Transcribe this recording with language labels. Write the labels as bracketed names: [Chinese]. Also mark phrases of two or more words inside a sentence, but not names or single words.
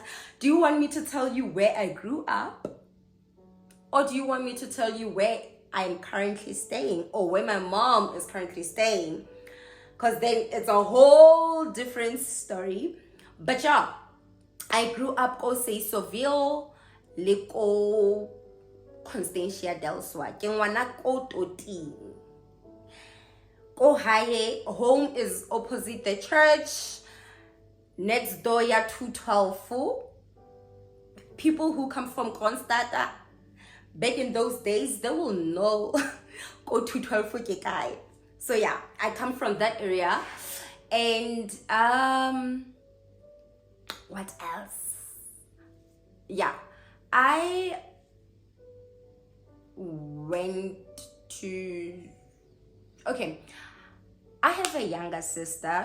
[English] Do you want me to tell you where I grew up? Or do you want me to tell you where I'm currently staying, or where my mom is currently staying? Because then it's a whole different story. But yeah, I grew up Kosei-Soville, [Tswana] le ko [English] Constantia del Soa. [Tswana] Ke ngwana ko Toting. Ko hae, [English] home is opposite the church, next door ya 212. People who come from Kronstadta, back in those days, they will know [Tswana] go 212 ke kae. [English] So yeah, I come from that area. And what else? Yeah, I went to, okay, I have a younger sister.